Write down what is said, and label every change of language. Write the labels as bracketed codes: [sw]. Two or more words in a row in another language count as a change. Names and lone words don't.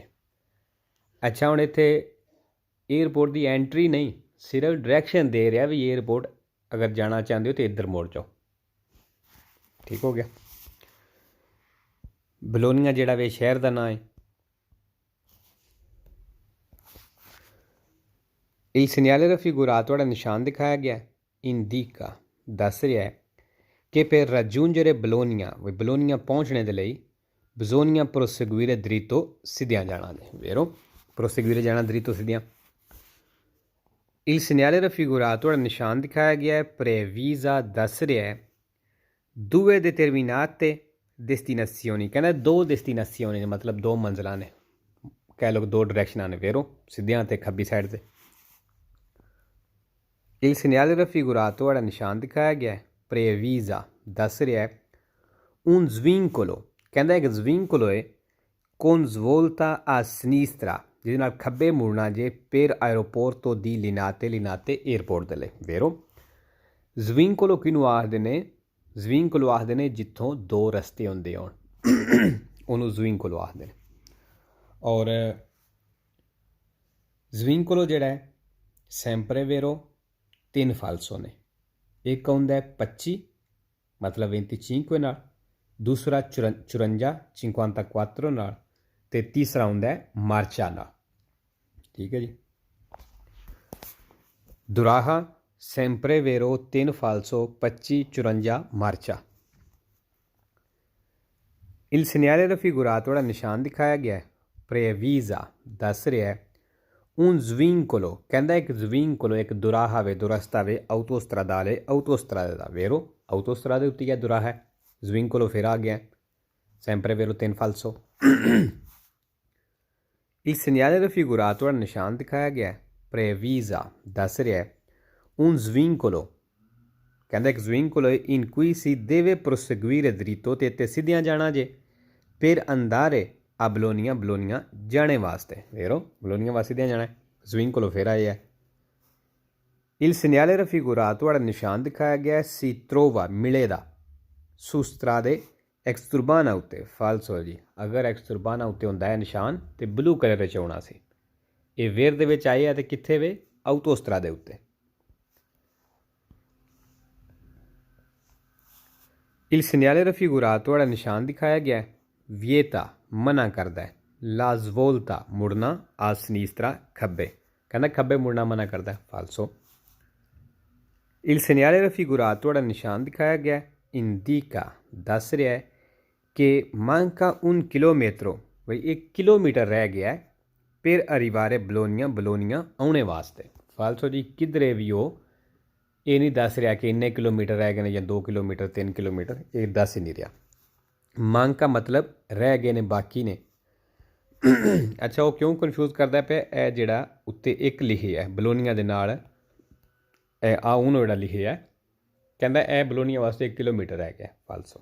[pa] ਅੱਛਾ, ਹੁਣ ਇੱਥੇ ਏਅਰਪੋਰਟ ਦੀ ਐਂਟਰੀ ਨਹੀਂ, ਸਿਰਫ ਡਾਇਰੈਕਸ਼ਨ ਦੇ ਰਿਹਾ ਵੀ ਏਅਰਪੋਰਟ ਅਗਰ ਜਾਣਾ ਚਾਹੁੰਦੇ ਹੋ ਤਾਂ ਇੱਧਰ ਮੁੜ ਜਾਓ। ਠੀਕ ਹੋ ਗਿਆ। ਬਲੋਨੀਆ ਜਿਹੜਾ ਵੇ ਸ਼ਹਿਰ ਦਾ ਨਾਂ ਹੈ। [it] Il segnale raffigurato ora [pa] ਨਿਸ਼ਾਨ ਦਿਖਾਇਆ ਗਿਆ ਇੰਡੀਕਾ ਦੱਸ ਰਿਹਾ ਹੈ ਕਿ [it] per raggiungere [pa] ਬਲੋਨੀਆ ਪਹੁੰਚਣੇ ਦੇ ਲਈ [it] bisogna proseguire dritto [pa] ਸਿੱਧਿਆਂ ਜਾਣਾ ਜੇ, vero? proseguire ਜਾਣਾ dritto ਸਿੱਧਿਆਂ। [it] Il segnale raffigurato ora [pa] ਨਿਸ਼ਾਨ ਦਿਖਾਇਆ ਗਿਆ ਹੈ previsa ਦੱਸ ਰਿਹਾ ਹੈ [it] due determinate destinazioni, [pa] ਕਹਿੰਦਾ ਦੋ ਡੈਸਟੀਨੇਸ਼ਨਾਂ ਨੇ, ਮਤਲਬ ਦੋ ਮੰਜ਼ਿਲਾਂ ਨੇ, ਕਹਿ ਲਓ ਦੋ ਡਾਇਰੈਕਸ਼ਨਾਂ ਨੇ, vero? ਸਿੱਧਿਆਂ ਅਤੇ ਖੱਬੀ ਸਾਈਡ 'ਤੇ। [it] Il segnale raffigurato ora [pa] ਨਿਸ਼ਾਨ ਦਿਖਾਇਆ ਗਿਆ ਹੈ previsa ਦੱਸ ਰਿਹਾ ਹੈ [it] un svincolo, [pa] ਕਹਿੰਦਾ ਇੱਕ svincolo ਹੈ [it] con svolta a sinistra, [pa] ਜਿਹਦੇ ਨਾਲ ਖੱਬੇ ਮੁੜਨਾ ਜੇ [it] per aeroporto di Linate [pa] ਏਅਰਪੋਰਟ ਦੇ ਲਈ, vero? svincolo ਕਿਹਨੂੰ ਆਖਦੇ ਨੇ? svincolo ਆਖਦੇ ਨੇ ਜਿੱਥੋਂ ਦੋ ਰਸਤੇ ਹੁੰਦੇ ਹੋਣ, ਉਹਨੂੰ svincolo ਆਖਦੇ ਨੇ। ਔਰ svincolo ਜਿਹੜਾ ਹੈ [it] sempre vero [pa] 3 ਫਾਲਸੋ ਨੇ। ਇੱਕ ਆਉਂਦਾ ਹੈ 25 ਮਤਲਬ 25 ਨਾਲ, ਦੂਸਰਾ 54 54 ਨਾਲ, ਅਤੇ ਤੀਸਰਾ ਆਉਂਦਾ ਹੈ ਮਾਰਚਾ ਨਾਲ। ਠੀਕ ਹੈ ਜੀ। ਦੁਰਾਹਾ [it] sempre vero [pa] 3 ਫਾਲਸੋ 25 54 ਮਾਰਚਾ। [it] Il segnale raffigurato ora [pa] ਨਿਸ਼ਾਨ ਦਿਖਾਇਆ ਗਿਆ ਹੈ previsa ਦੱਸ ਰਿਹਾ ਹੈ [it] un svincolo, [pa] ਕਹਿੰਦਾ ਇੱਕ svincolo ਇੱਕ ਦੁਰਾਹਾ ਵੇ, ਦੁਰਸਤਾ ਵੇ autostradale ਦਾ, vero? autostrada ਉੱਤੇ ਗਿਆ ਦੁਰਾਹਾ ਹੈ, svincolo ਫਿਰ ਆ ਗਿਆ [it] sempre vero 3 falso। il segnale raffigurato ora [pa] ਨਿਸ਼ਾਨ ਦਿਖਾਇਆ ਗਿਆ previsa ਦੱਸ ਰਿਹਾ ਹੈ [it] un svincolo, [pa] ਕਹਿੰਦਾ ਇੱਕ [it] svincolo in cui si deve proseguire dritto, [pa] ਤੇ ਇੱਥੇ ਸਿੱਧਿਆਂ ਜਾਣਾ ਜੇ [it] per andare a [pa] ਬਲੋਨੀਆ ਜਾਣੇ ਵਾਸਤੇ, vero? ਬਲੋਨੀਆ ਵਾਸਤੇ ਸਿੱਧਿਆਂ ਜਾਣਾ ਹੈ, svincolo ਫਿਰ ਆਇਆ ਹੈ। [it] il segnale raffigurato ora [pa] ਨਿਸ਼ਾਨ ਦਿਖਾਇਆ ਗਿਆ [it] si trova [pa] ਮਿਲੇਗਾ [it] su strade exturbana [pa] ਉੱਤੇ, falso ਜੀ। ਅਗਰ exturbana ਉੱਤੇ ਹੁੰਦਾ ਹੈ ਨਿਸ਼ਾਨ ਤੇ ਬਲੂ ਕਲਰ ਵਿੱਚ ਆਉਣਾ ਸੀ, ਇਹ ਵੇਰ ਦੇ ਵਿੱਚ ਆਏ ਆ ਤੇ ਕਿੱਥੇ ਵੇ? autostrade ਉੱਤੇ। [it] il segnale raffigurato ora [pa] ਨਿਸ਼ਾਨ ਦਿਖਾਇਆ ਗਿਆ vieta ਮਨਾ ਕਰਦਾ ਹੈ [it] la svolta [pa] ਮੁੜਨਾ [it] a sinistra [pa] ਖੱਬੇ, ਕਹਿੰਦਾ ਖੱਬੇ ਮੁੜਨਾ ਮਨਾ ਕਰਦਾ ਹੈ, falso। [it] il segnale raffigurato ora [pa] ਨਿਸ਼ਾਨ ਦਿਖਾਇਆ ਗਿਆ indica ਦੱਸ ਰਿਹਾ ਹੈ ਕਿ [it] manca un chilometro, [pa] ਬਈ 1 ਕਿਲੋਮੀਟਰ ਰਹਿ ਗਿਆ ਹੈ [it] per arrivare [pa] ਬਲੋਨੀਆ ਆਉਣੇ ਵਾਸਤੇ, falso ਜੀ। ਕਿਧਰੇ ਵੀ ਉਹ ਇਹ ਨਹੀਂ ਦੱਸ ਰਿਹਾ ਕਿ ਇੰਨੇ ਕਿਲੋਮੀਟਰ ਰਹਿ ਗਏ ਨੇ ਜਾਂ 2 ਕਿਲੋਮੀਟਰ 3 ਕਿਲੋਮੀਟਰ, ਇਹ ਦੱਸ ਹੀ ਨਹੀਂ ਰਿਹਾ। manca ਮਤਲਬ ਰਹਿ ਗਏ ਨੇ, ਬਾਕੀ ਨੇ। ਅੱਛਾ, ਉਹ ਕਿਉਂ ਕਨਫਿਊਜ਼ ਕਰਦਾ ਪਿਆ? ਇਹ ਜਿਹੜਾ ਉੱਤੇ ਇੱਕ ਲਿਖਿਆ ਹੈ ਬਲੋਨੀਆ ਦੇ ਨਾਲ, ਇਹ ਆ ਉਹਨੂੰ ਜਿਹੜਾ ਲਿਖਿਆ ਹੈ, ਕਹਿੰਦਾ ਇਹ ਬਲੋਨੀਆ ਵਾਸਤੇ 1 ਕਿਲੋਮੀਟਰ ਰਹਿ ਗਿਆ, ਫਾਲਸੋ।